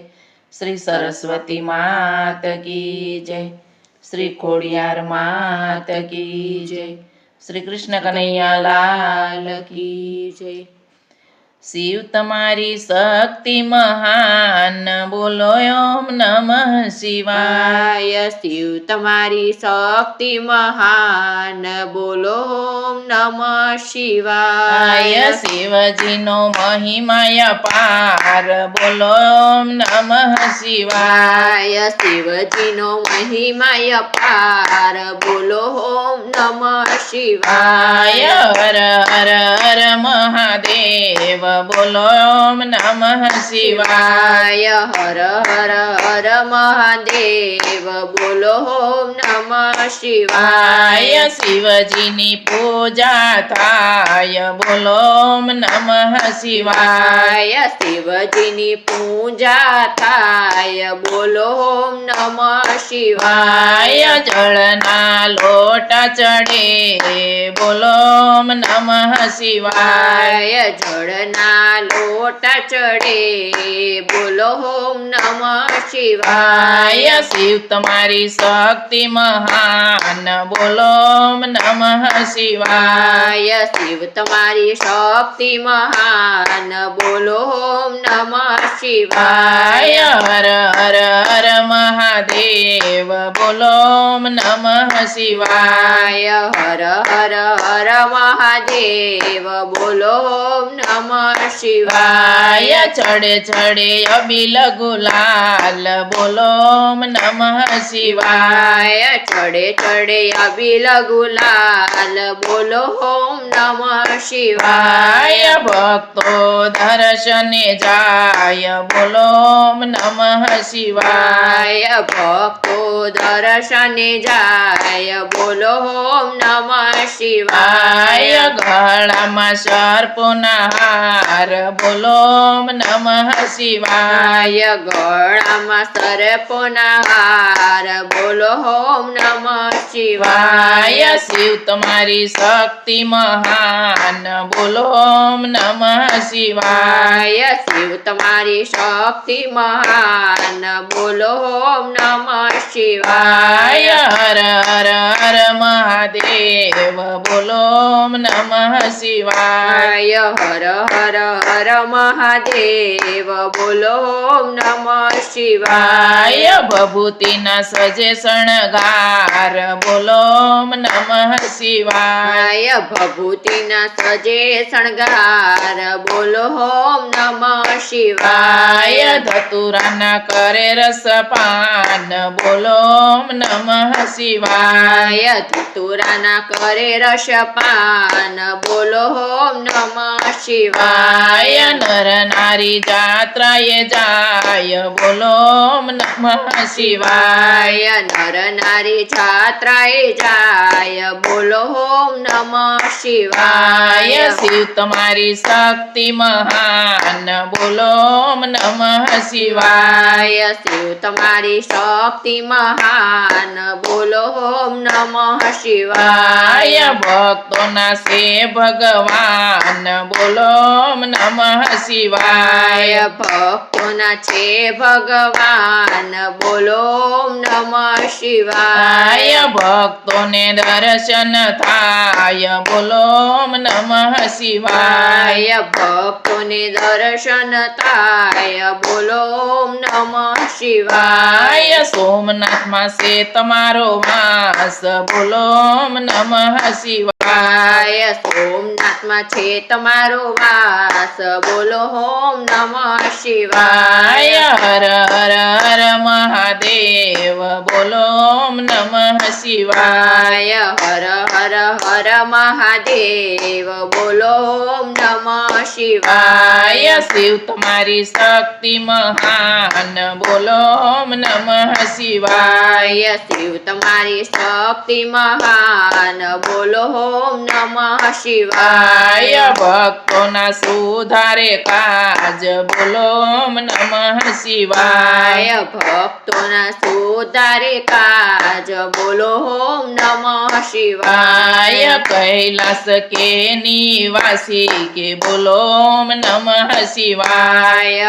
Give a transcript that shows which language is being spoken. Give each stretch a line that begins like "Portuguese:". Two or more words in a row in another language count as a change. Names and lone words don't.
Hindi: श्री सरस्वती मात की जय। श्री खोडियार मात की जय। श्री कृष्ण कन्हैया लाल की जय।
Gujarati: શિવ તમારી શક્તિ મહાન, બોલો
Sanskrit: ओम नमः शिवाय।
Gujarati: શિવ તમારી શક્તિ મહાન, બોલો
Sanskrit: ओम नमः शिवाय।
Gujarati: શિવજી નો મહિમાય પાર, બોલો
Sanskrit: ओम नमः शिवाय।
Gujarati: શિવજી નો મહિમાય પાર, બોલો
Sanskrit: ओम नमः शिवाय।
Gujarati: હર હર હર મહાદેવ, બોલો
Sanskrit: ओम नमः शिवाय।
Gujarati: હર હર હર મહાદેવ, બોલો
Sanskrit: ओम नमः शिवाय।
Gujarati: શિવજી ની પૂજા થાય, બોલો
Sanskrit: ओम नमः शिवाय।
Gujarati: શિવજી ની પૂજા થાય, બોલો
Sanskrit: ओम नमः शिवाय।
Gujarati: જળના લોટા ચઢે, બોલો
Sanskrit: ओम नमः शिवाय।
Gujarati: જડના લોટા ચઢે, બોલો
Sanskrit: ओम नमः शिवाय।
Hindi: शिव तुम्हारी शक्ति महान, बोलो
Sanskrit: ओम नमः शिवाय।
Hindi: शिव तुम्हारी शक्ति महान, बोलो
Sanskrit: ओम नमः शिवाय।
Gujarati: હર હર હર મહાદેવ, બોલો
Sanskrit: ओम नमः शिवाय।
Gujarati: હર હર હર મહાદેવ, બોલો
Sanskrit: ओम नमः शिवाय।
Gujarati: ચઢે ચઢે અબિલ ગુલાલ, બોલો
Sanskrit: ओम नमः शिवाय।
Gujarati: ચઢે ચઢે અબિલ ગુલાલ, બોલો
Sanskrit: ओम नमः शिवाय।
Gujarati: ભક્તો દર્શને જાય, બોલો
Sanskrit: ओम नमः शिवाय।
Gujarati: ભક્તો દર્શને જાય, બોલો
Sanskrit: ओम नमः शिवाय।
Gujarati: ગળા મેં સર્પોના હાર, બોલો
Sanskrit: ओम नमः शिवाय।
Gujarati: ગળા મેં સર્પોના હાર, બોલો
Sanskrit: ओम नमः शिवाय।
Hindi: शिव तुम्हारी शक्ति महान, बोलो
Sanskrit: ओम नमः शिवाय।
Hindi: शिव तुम्हारी शक्ति महान, बोलो
Sanskrit: ओम नमः शिवाय।
Gujarati: હર હર હર મહાદેવ, બોલો
Sanskrit: ओम नमः शिवाय।
Gujarati: હર હર હર મહાદેવ, બોલો
Sanskrit: ओम नमः शिवाय।
Gujarati: ભભૂતિ ન સજે શણગાર, બોલો
Sanskrit: ओम नमः शिवाय।
Gujarati: ભભૂતિ ન સજે શણગાર, બોલો
Sanskrit: ओम नमः शिवाय।
Gujarati: ધતુરા ન કરે રસપાન, બોલો
Sanskrit: ओम नमः शिवाय।
Gujarati: ધતુરા ન કરે રસપાન, બોલો
Sanskrit: ओम नमः शिवाय।
Gujarati: નર નારી જાત્રાએ જાય, બોલો
Sanskrit: ओम नमः शिवाय।
Gujarati: નર નારી જાત્રાએ જાય, બોલો
Sanskrit: ओम नमः शिवाय।
Hindi: शिव तुम्हारी शक्ति महान, बोलो
Sanskrit: ओम नमः शिवाय।
Hindi: शिव तुम्हारी शक्ति महान, बोलो
Sanskrit: ओम नमः शिवाय।
Gujarati: ભક્તોં ના સે ભગવાન, બોલો
Sanskrit: ओम नमः शिवाय।
Gujarati: ભક્તોં ના છે ભગવાન, બોલો
Sanskrit: ओम नमः शिवाय।
Gujarati: ભક્તોં ને દર્શન થાય, બોલો
Sanskrit: ओम नमः शिवाय।
Gujarati: ભક્તોં ને દર્શન થાય, બોલો
Sanskrit: ओम नमः शिवाय।
Gujarati: સોમનાથ મેં સે તમારો વાસ, બોલો
Sanskrit: ओम नमः शिवाय।
Gujarati: સોમનાથ મેં છે તમારો વાસ, બોલો
Sanskrit: ओम नमः शिवाय।
Gujarati: હર હર હર મહાદેવ, બોલો
Sanskrit: ओम नमः शिवाय।
Gujarati: હર હર હર મહાદેવ, બોલો
Sanskrit: ओम नमः शिवाय।
Hindi: शिव तुम्हारी शक्ति महान, बोलो
Sanskrit: ओम नमः शिवाय।
Hindi: शिव तुम्हारी शक्ति महान, बोलो
Sanskrit: ओम नमः शिवाय
Gujarati: આય ભક્તોના સુધારે કાજ બોલો
Sanskrit: ओम नमः शिवाय
Gujarati: આય ભક્તોના સુધારે કાજ બોલો
Sanskrit: ओम नमः शिवाय
Hindi: आय कैलास के निवासी के बोलो
Sanskrit: ओम नमः शिवाय